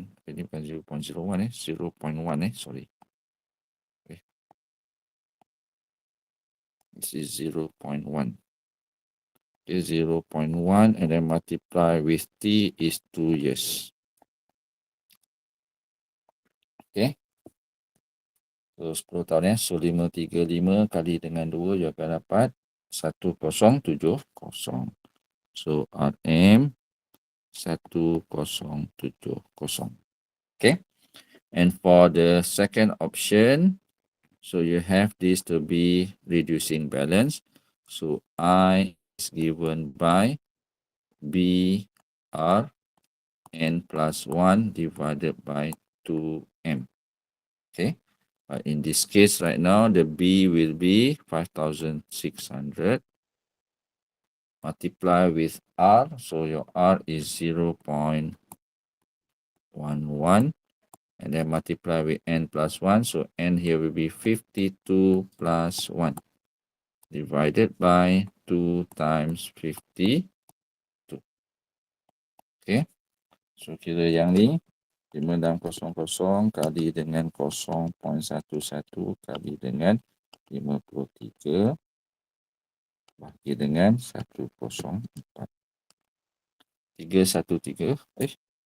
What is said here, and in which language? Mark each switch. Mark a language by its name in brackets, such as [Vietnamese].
[Malay] Ini bukan 0.01 0.1 [English] sorry. [Malay] Okay. [English] This is 0.1. Okay, 0.1 and then multiply with T is 2 years. Okay. [Malay] So 10 tahun So 535 kali dengan 2 you akan dapat 1070. [English] So RM 1070. Okay. And for the second option, so you have this to be reducing balance. So I is given by BR n plus 1 divided by 2M. Okay. But in this case right now, the B will be 5,600 multiply with R. So your R is 0.11 and then multiply with n plus 1. So n here will be 52 plus 1 divided by 2 times 52. Okay. [Malay] So kira yang ni 5600 kali dengan 0.11 kali dengan 53 bagi dengan 104. 313.